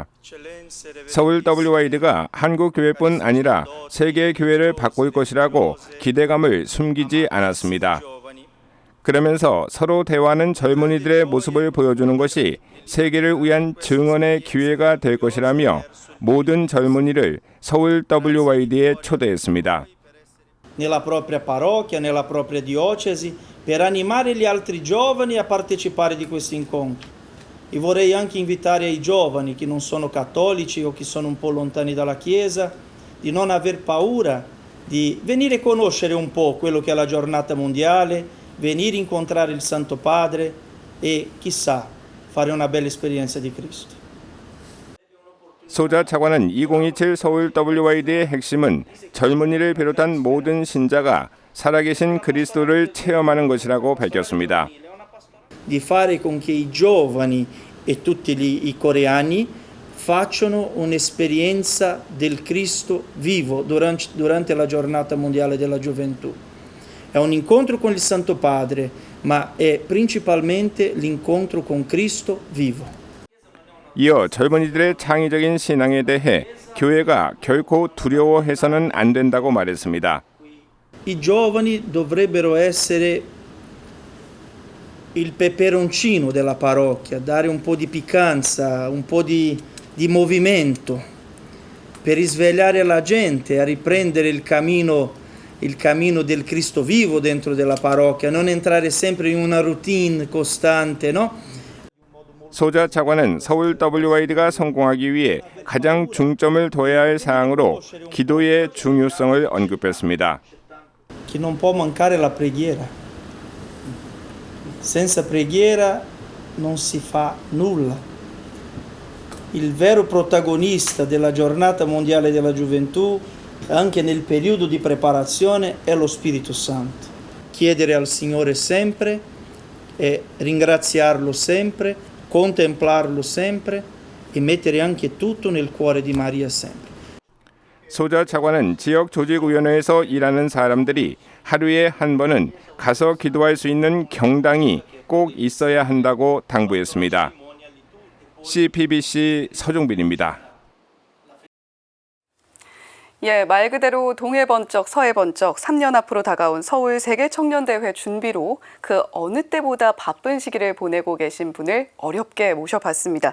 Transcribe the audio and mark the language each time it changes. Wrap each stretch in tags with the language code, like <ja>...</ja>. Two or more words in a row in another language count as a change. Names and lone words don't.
<ko>서울 WYD가 한국 교회뿐 아니라 세계 교회를 바꿀 것이라고 기대감을 숨기지 않았습니다. 그러면서 서로 대화하는 젊은이들의 모습을 보여주는 것이 세계를 위한 증언의 기회가 될 것이라며 모든 젊은이를 서울 WYD에 초대했습니다.</ko> <it>Nella propria parrocchia, nella propria diocesi, per animare gli altri giovani a partecipare di questo incontro. E vorrei anche invitare i giovani che non sono cattolici o che sono un po' lontani dalla Chiesa, di non aver paura, di venire a conoscere un po' quello che è la giornata mondiale, venire a incontrare il Santo Padre e chissà fare una bella esperienza di Cristo.</it> <ko>소자 차관은 2027 서울 WYD의 핵심은 젊은이를 비롯한 모든 신자가 살아계신 그리스도를 체험하는 것이라고 밝혔습니다.</ko> <it>Di fare con che i giovani e tutti i coreani facciano un'esperienza del Cristo vivo durante la giornata mondiale della gioventù. È un incontro con il Santo Padre, ma è principalmente l'incontro con Cristo vivo.</it> <ko>이어 젊은이들의 창의적인 신앙에 대해 교회가 결코 두려워해서는 안 된다고 말했습니다.</ko> <it>I giovani dovrebbero essere il peperoncino della parrocchia, dare un po' di piccanza, un po' di movimento per risvegliare la gente a riprendere il cammino il cammino del Cristo vivo dentro della parrocchia, non entrare sempre in una routine costante, no?</it> <ko>소자 차관은 서울 WYD가 성공하기 위해 가장 중점을 둬야 할 사항으로 기도의 중요성을 언급했습니다.</ko> <it>Che non può mancare la preghiera. Senza preghiera non si fa nulla. Il vero protagonista della giornata mondiale della gioventù, anche nel periodo di preparazione, è lo Spirito Santo. Chiedere al Signore sempre e ringraziarlo sempre, contemplarlo sempre e mettere anche tutto nel cuore di Maria sempre.</it> <ko>소자 차관은 지역 조직위원회에서 일하는 사람들이 하루에 한 번은 가서 기도할 수 있는 경당이 꼭 있어야 한다고 당부했습니다. CPBC 서종빈입니다. 예, 말 그대로 동해 번쩍 서해 번쩍 3년 앞으로 다가온 서울 세계청년대회 준비로 그 어느 때보다 바쁜 시기를 보내고 계신 분을 어렵게 모셔봤습니다.</ko>